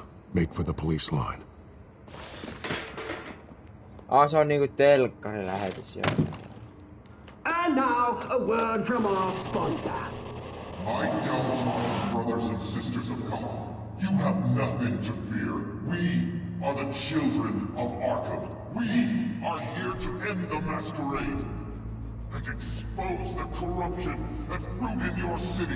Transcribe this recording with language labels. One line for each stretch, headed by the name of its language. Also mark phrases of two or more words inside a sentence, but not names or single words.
English: Make for the police line.
Finnish: Se on niinku telkkari lähetys jo.
English: And now, a word from our sponsor. My downtrodden brothers and sisters of Gotham, you have nothing to fear. We are the children of Arkham. We are here to end the masquerade and expose the corruption that rooted your city.